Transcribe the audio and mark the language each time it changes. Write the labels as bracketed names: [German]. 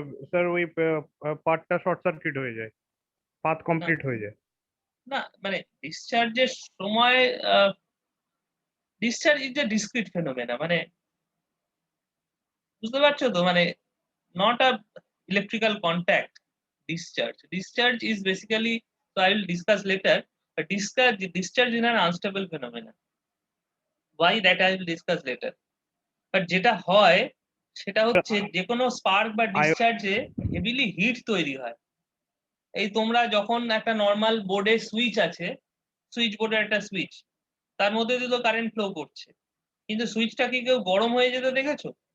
[Bangla] Sir ওই পার্টটা short circuit হয়ে যায়, পাথ কমপ্লিট হয়ে যায়। না মানে ডিসচার্জের সময় discharge is a discrete phenomena, মানে বুঝতে পারছো তো? [English] মানে not a electrical contact discharge. Discharge is basically, so I will discuss later, but discharge is an unstable phenomenon. Why, that I will discuss later. [Bangla] But যেটা হয় সেটা হচ্ছে যে কোনো স্পার্ক বা ডিসচার্জে হেভিলি হিট তৈরি হয়। এই তোমরা যখন একটা নর্মাল বোর্ডে সুইচ আছে, সুইচ বোর্ডের একটা সুইচ, তার মধ্যে দিয়ে তো কারেন্ট ফ্লো করছে, কিন্তু সুইচটা কি কেউ গরম হয়ে যেতে দেখেছো?